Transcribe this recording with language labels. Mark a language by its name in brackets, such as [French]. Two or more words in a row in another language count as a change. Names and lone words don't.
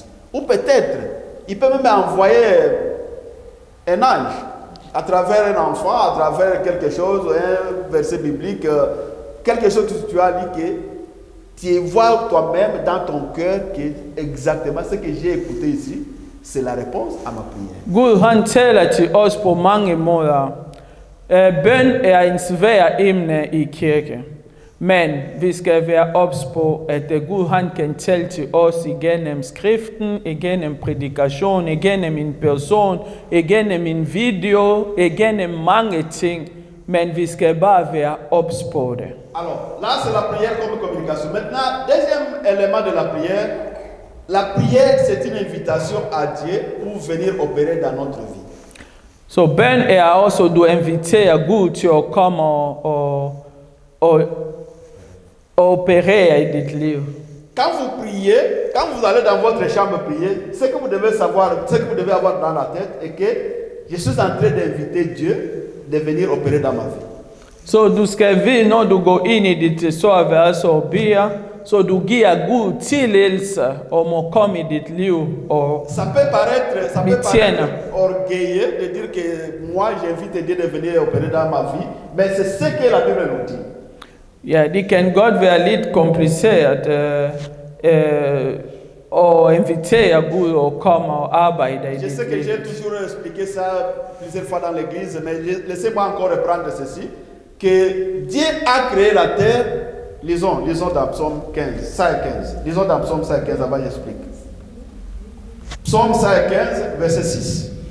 [French] Ou peut-être, il peut même envoyer un ange à travers un enfant, à travers quelque chose, un verset biblique, quelque chose que tu as lu, que tu vois toi-même dans ton cœur que exactement ce que j'ai écouté ici, c'est la réponse à ma prière. [Danish] Gud han taler til os på mange måder. Bøn er en svær emne i kirke. Men vi skal være ops på, at Gud han kan tale til os igennem skriften, igennem prædikation, igennem en person, igennem en video, igennem mange ting. Men vi skal bare være ops på det. [French] Alors, là c'est la prière comme communication. Maintenant, deuxième élément de la prière c'est une invitation à Dieu pour venir opérer dans notre vie. [Danish] Så bøn er også, du inviterer Gud til at komme og opérer i dit liv. [French] Quand vous priez, quand vous allez dans votre chambre prier, ce que vous devez savoir, ce que vous devez avoir dans la tête est que je suis en train d'inviter Dieu de venir opérer dans ma vie. [Danish] Så du skal vide, når du går ind i dit soveværelse og beder, så du giver Gud tilladelse om at komme i dit liv og [French] ça peut paraître orgueilleux de dire que moi j'invite Dieu de venir opérer dans ma vie, mais c'est ce que la Bible nous dit. [Danish] Ja, det kan godt være lidt kompliceret at invitere Gud og komme og arbejde i [French] Je [Danish] dit [French] sais que [Danish] liv. [French] j'ai toujours expliqué ça plusieurs fois dans l'église, mais laissez-moi encore reprendre ceci, que Dieu a créé la terre. Lisons dans Psaume 15, 115. Lisons dans Psaume 115, avant j'explique. Psaume 115, verset 6.